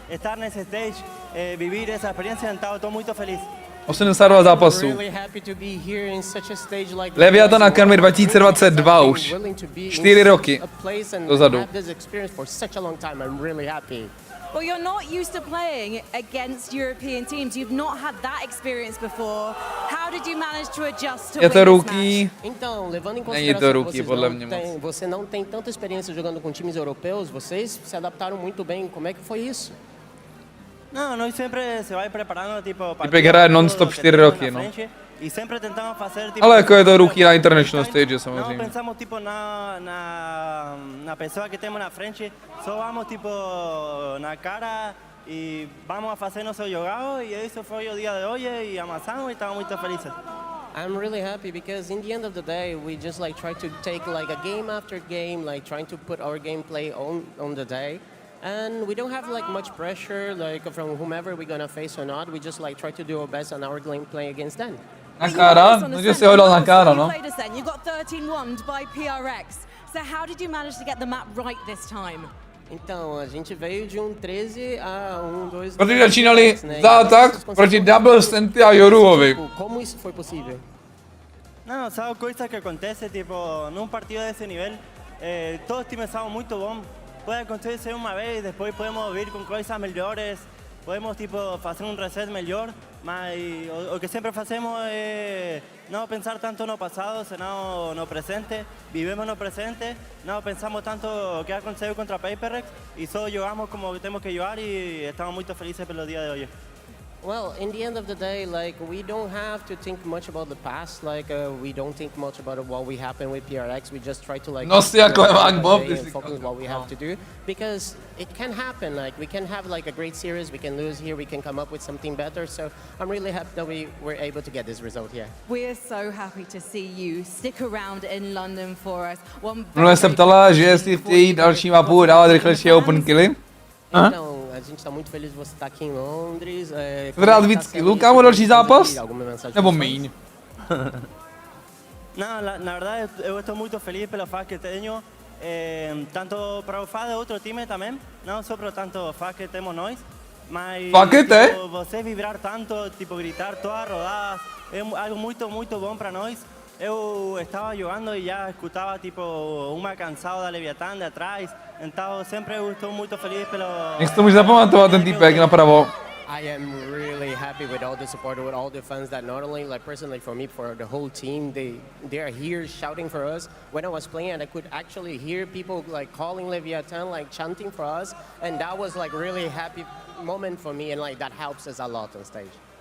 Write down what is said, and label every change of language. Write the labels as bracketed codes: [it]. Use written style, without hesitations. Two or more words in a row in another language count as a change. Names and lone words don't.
[pt] Estar nesse stage, vivir essa experiência, então tô muito feliz. [cs] 82 zápasů. Leviathan Academy 2022 už. 4 roky dozadu. [en] Well, you're not used to playing against European teams. You've not had that experience before. How did you manage to adjust to [cs] Je to [en] win this [cs] rookie. [en] match? [pt] Então, levando em [cs] Není to rookie, podle mě moc. [pt] você não tem tanta experiência jogando com times europeus, vocês se adaptaram muito bem. Como é que foi isso? Não, nós sempre se vai preparando, tipo... [cs] Typek hraje non-stop 4 roky, no. [pt] E sempre tentamos fazer, tipo... [cs] Ale jako je to rookie na [en] international stage, [cs] samozřejmě. [pt] Não pensamos, tipo, na pessoa que temos na frente, só vamos, tipo, na cara e vamos a fazer nosso jogado, e isso foi o dia de hoje, e amassamos e estamos muito felizes. [en] I'm really happy because in the end of the day, we just like try to take like a game after game, like trying to put our gameplay on the day. And we don't have like much pressure, like from whomever we're gonna face or not. We just like try to do our best on our gameplay against them. [pt] Na cara? [cs] No, že si ho dal [pt] na cara, [cs] no. [en] You got 13-1 by PRX. So how did you manage to get the map right this time? [pt] Então, a gente veio de 13 a 2. [cs] Protože začínali zátak proti Double Stenty a Joruovi. [pt] Como isso foi possível? Não, são coisas que acontecem, tipo, num partido desse nível, todos os times são muito bons. Pode acontecer uma vez, depois podemos vir com coisas melhores, podemos tipo fazer reset melhor, mas o que sempre fazemos é não pensar tanto no passado, senão no presente. Vivemos no presente, não pensamos tanto o que aconteceu contra PaperX e só jogamos como temos que jogar e estamos muito felizes pelo dia de hoje. [en] Well, in the end of the day, like we don't have to think much about the past. Like we don't think much about what we happened with PRX. We just try to like focus what we have to do because it can happen. Like we can have like a great series, we can lose here, we can come up with something better. So I'm really happy that we were able to get this result here. We're so happy to see you stick around in London for us. [cs] Mluvila se ptala, že jestli v té další mapu dávat rychlejší [en] open killy. [pt] Então, a gente está muito feliz de você estar aqui em Londres. [cs] Rád víc killů, kámo, další zápas? Nebo míň? [pt] Não, na verdade eu estou muito feliz pelo fato que tenho, tanto para o fato de outro time também, não só para tanto fato que temos nós, mas tipo, você vibrar tanto, tipo gritar todas as rodadas, é algo muito bom para nós. Eu estava jogando e já escutava tipo uma canção da Leviathan de atrás, então sempre eu estou muito feliz pelo... [cs] Jak si to můžeš zapamatovat, ten týpek napravo? [en] I am really happy with all the support, with all the fans that not only like personally for me, for the whole team, they are here shouting for us. When I was playing, and I could actually hear people like calling Leviathan, like chanting for us, and that was like really happy moment for me, and like that helps us a lot on stage.